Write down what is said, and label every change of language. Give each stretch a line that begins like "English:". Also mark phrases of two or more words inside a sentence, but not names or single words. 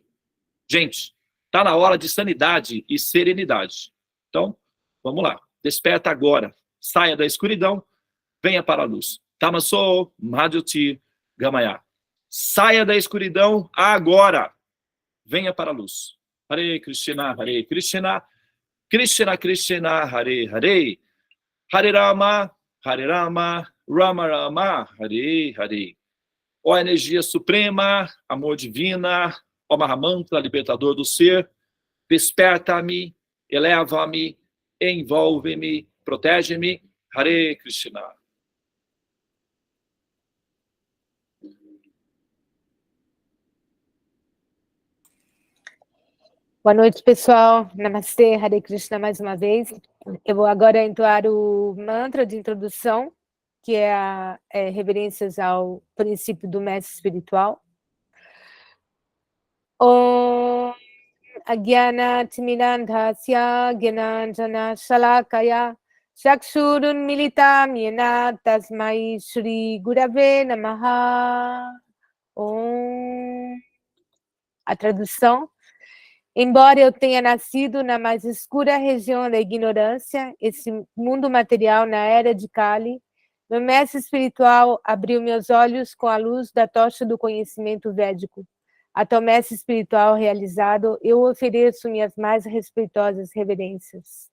Portuguese: Gente, está na hora de sanidade e serenidade. Então, vamos lá. Desperta agora. Saia da escuridão, venha para a luz.
Sanskrit: Tamaso Madhyuti Gamaya.
Portuguese: Saia da escuridão agora. Venha para a luz.
Sanskrit: Hare Krishna, Krishna Krishna, Hare Hare, Hare Rama, Rama Rama, Hare Hare.
Portuguese: Ó energia suprema, amor divina, ó Mahamantra, libertador do ser, desperta-me, eleva-me, envolve-me, protege-me.
Sanskrit: Hare Krishna.
Portuguese: Boa noite, pessoal. Namastê,
Sanskrit: Hare Krishna
Portuguese: mais uma vez. Eu vou agora entoar o mantra de introdução, que é reverências ao princípio do mestre espiritual.
Sanskrit: Om Agyana Timirandhasya Gyananjana Shalakaya Chakshurun Militam Yena Tasmai Shri Gurave Namaha. Om.
Portuguese: A tradução: embora eu tenha nascido na mais escura região da ignorância, esse mundo material na era de Kali, meu mestre espiritual abriu meus olhos com a luz da tocha do conhecimento védico. A tal mestre espiritual realizado, eu ofereço minhas mais respeitosas reverências.